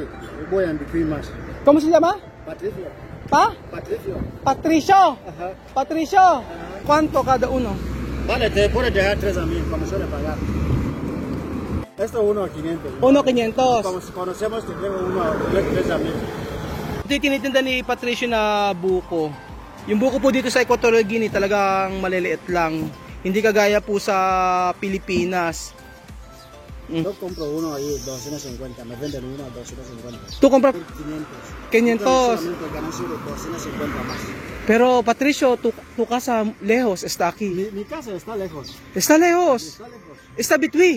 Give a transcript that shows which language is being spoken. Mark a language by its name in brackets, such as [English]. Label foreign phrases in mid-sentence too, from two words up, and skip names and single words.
[Spanish] Yo voy a Bicui más. ¿Cómo se llama? Patricio. Patricio. Ajá. Patricio. ¿Cuánto cada uno? Vale, te puedes dejar 3 a mí, como suele pagar. Esto es 1 a 500. 1,500. Como si conocemos, te llevo 1 a 3 a mí. [Filipino] Ito yung tinitinda ni Patricio na buko. Yung buko po dito sa Equatorial Guinea talagang maliliit lang. Hindi kagaya po sa Pilipinas. [Spanish] Yo compro uno ahí, 250. Me venden uno a 250. Tú compras 500. 500. Solamente ganancia de 250 más. Pero Patricio, tu casa lejos está aquí. Mi casa está lejos. Está lejos. Está lejos. Está Bitui.